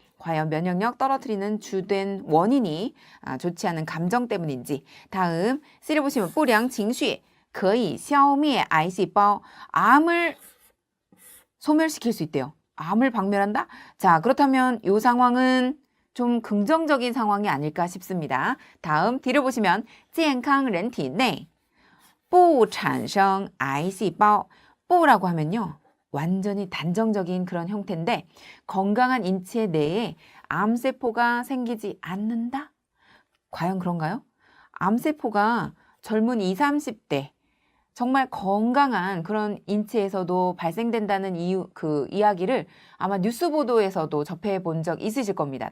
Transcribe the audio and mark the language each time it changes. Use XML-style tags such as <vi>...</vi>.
<ko>과연 면역력 떨어뜨리는 주된 원인이 좋지 않은 감정 때문인지. 다음 C를 보시면</ko> <zh>不良情绪可以消灭癌细胞</zh> <ko>암을 소멸시킬 수 있대요. 암을 박멸한다? 자, 그렇다면 이 상황은 좀 긍정적인 상황이 아닐까 싶습니다. 다음 D를 보시면</ko> <zh>健康人体内不产生癌细胞</zh> <ko>不라고 하면요. 완전히 단정적인 그런 형태인데 건강한 인체 내에 암세포가 생기지 않는다? 과연 그런가요? 암세포가 젊은 20, 30대 정말 건강한 그런 인체에서도 발생된다는 그 이야기를 아마 뉴스 보도에서도 접해 본 적 있으실 겁니다.</ko>